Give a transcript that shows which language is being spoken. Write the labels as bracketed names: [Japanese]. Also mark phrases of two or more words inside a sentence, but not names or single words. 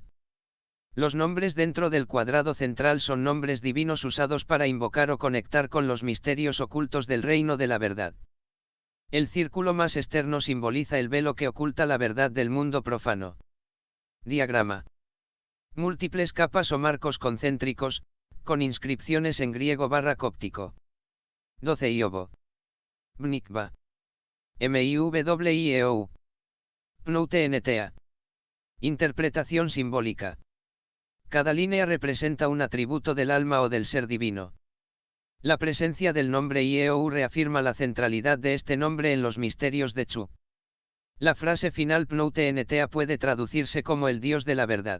[Spanish] Los nombres dentro del cuadrado central son nombres divinos usados para invocar o conectar con los misterios ocultos del reino de la verdad. El círculo más externo simboliza el velo que oculta la verdad del mundo profano. Diagrama. Múltiples capas o marcos concéntricos, con inscripciones en griego / cóptico. 12 Iobo. Bnikva. Miwyeu. Pneuteneta. Interpretación simbólica. Cada línea representa un atributo del alma o del ser divino. La presencia del nombre Ieu reafirma la centralidad de este nombre en los misterios de Chu. La frase final Pneuteneta puede traducirse como el Dios de la verdad.